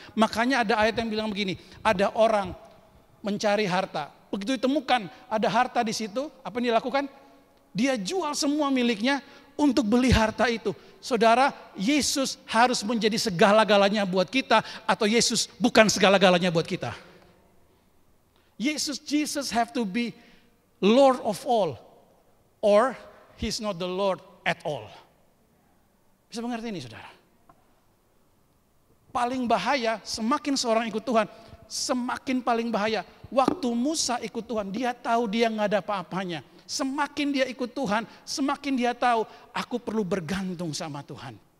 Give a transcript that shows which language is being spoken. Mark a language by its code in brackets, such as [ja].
[id] Makanya ada ayat yang bilang begini, ada orang mencari harta. Begitu ditemukan ada harta di situ, apa yang dia lakukan? Dia jual semua miliknya untuk beli harta itu. Saudara, Yesus harus menjadi segala-galanya buat kita, atau Yesus bukan segala-galanya buat kita. [en] Jesus have to be Lord of all, or He's not the Lord at all. [id] Bisa mengerti ini saudara? Paling bahaya, semakin seorang ikut Tuhan, semakin paling bahaya. Waktu Musa ikut Tuhan, dia tahu dia nggak ada apa-apanya. Semakin dia ikut Tuhan, semakin dia tahu aku perlu bergantung sama Tuhan.